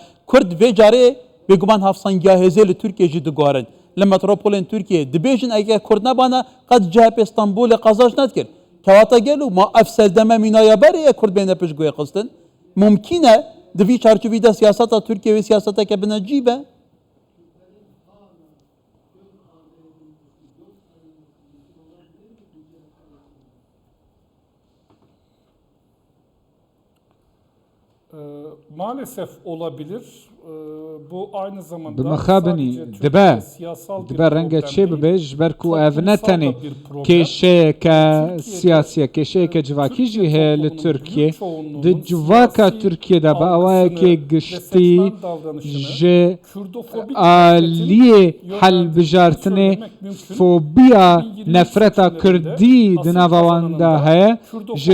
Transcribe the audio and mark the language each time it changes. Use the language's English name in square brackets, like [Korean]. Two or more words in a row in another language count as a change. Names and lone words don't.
[Kurdish] Kurd vê carê bêguman hevsangiya hêzê li Tirkiye jî digorin. Li metropolên Tirkiye dibêjin eger Kurd nebane qet CHP İstanbulê qazaj nedkir. Kewata gelo ma ev serdeme mînaya berê Kurd bêne piştgûyê xistin. Mumkîn e di vî çarçovî de siyaseta Tirkiye wê siyaseteke bine cîbe. [Turkish] Maalesef olabilir. Bu aynı zamanda [Kurdish] Bimexabinî dibe renga çê bibe ji ber ku ev ne tenê kêşeyeke siyasî kêşeyeke civakî jî heye li Tirkiye di civaka Tirkiye'de bi awayekê giştî ji aliyê helbijartinê fobiya nefreta Kurdî di nava wan de heye ji